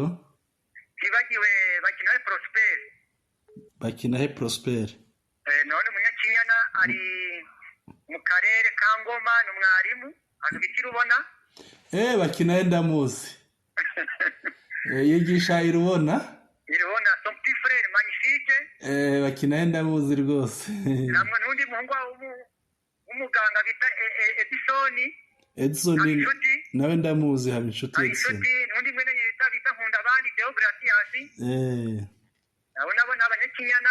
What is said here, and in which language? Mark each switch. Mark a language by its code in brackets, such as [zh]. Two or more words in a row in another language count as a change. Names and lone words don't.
[rw] Ntibagiwe Bakinahe Prosper. None Munyakinyana ari mu karere ka Ngoma, ni umwarimu hano biti Rubona. Bakinahe ndamuzi. Yigisha Irubona [fr] son petit frère magnifique. [rw] Bakinahe ndamuzi rwose. Namwe n'undi muhungu w'umuganga bita Edison nawe ndamuzi, haba inshuti Edison. N'undi mwene bita Nkunda abandi Deogratias. Abo nabo ni Abanyakinyana.